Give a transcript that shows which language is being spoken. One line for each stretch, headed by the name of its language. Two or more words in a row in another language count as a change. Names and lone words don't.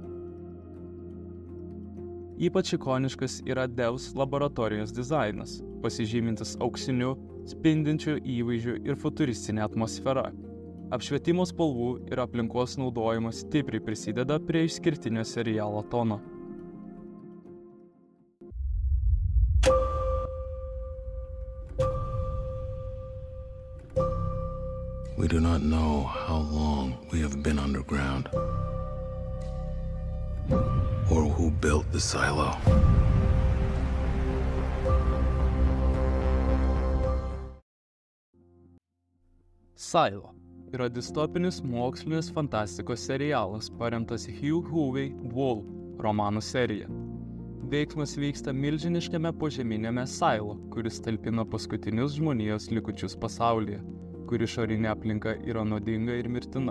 Lithuanian: Ypač ikoniškas yra Devs laboratorijos dizainas, pasižymintis auksiniu, spindinčiu įvaizdžiu ir futuristinė atmosfera. Apšvietimo spalvų ir aplinkos naudojimas stipriai prisideda prie išskirtinio serialo tono.
English: We do not know how long we have been underground, or who built the silo.
Lithuanian: Silo yra distopinis mokslinės fantastikos serialas, paremtas Hugh Howey Wall romanų serija. Veiksmas vyksta milžiniškame požeminėme Silo, kuris talpina paskutinius žmonijos likučius pasaulyje, kur išorinė aplinka yra nuodinga ir mirtina.